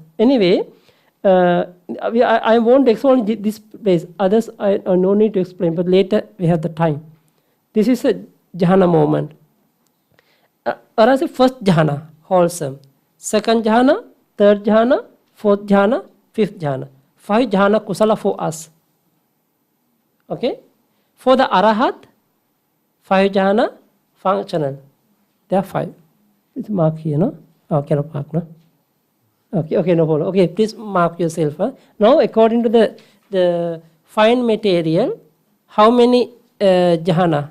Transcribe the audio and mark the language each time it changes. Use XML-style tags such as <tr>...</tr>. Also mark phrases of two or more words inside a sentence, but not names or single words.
<en>Anyway, I won't explain this place. Others I no need to explain, but later we have the time. This is a jhana moment. Whereas the first jhana, wholesome. Second jhana, third jhana, fourth jhana, fifth jhana. 5</en> <pi>jhana kusala</pi> <en>for us. Okay? For the arahat, 5 jhana functional. There are 5. It's mark here, no? Oh, cannot mark, no? Okay, no problem. Okay, please mark yourself. Now, according to the fine material, how many jhana?</en>